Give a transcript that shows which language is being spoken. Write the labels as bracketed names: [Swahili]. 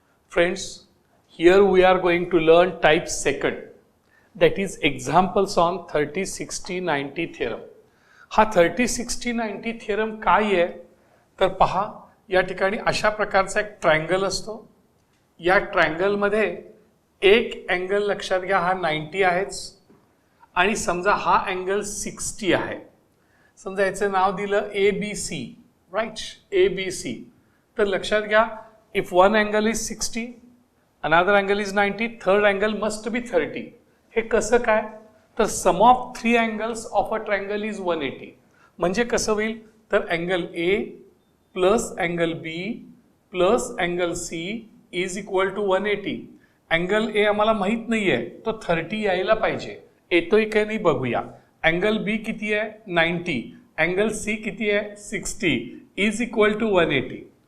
[English] Friends, here we are going to learn type second, that is examples on 30, 60, 90 theorem. [Marathi] हा 30, 60, 90 theorem काय आहे तर पहा, या ठिकाणी अशा प्रकारचा एक ट्रायंगल असतो. या ट्रायंगल मध्ये एक अँगल लक्षात घ्या हा 90 आहेच आणि समजा हा अँगल 60 आहे. समजा याचं नाव दिलं ABC, राईट, ABC. तर लक्षात घ्या, [English] if one angle is 60, another angle is 90, third angle must be 30. [Marathi] हे कसं काय तर [English] sum of three angles of a triangle is 180. म्हणजे कसं होईल तर angle A plus angle B plus angle C is equal to 180. [Marathi] Angle A आम्हाला माहित नाहीये, तो 30 यायला पाहिजे. येतोय की नाही बघूया. अँगल B किती आहे 90, अँगल C किती आहे 60 [English] Is equal to 180.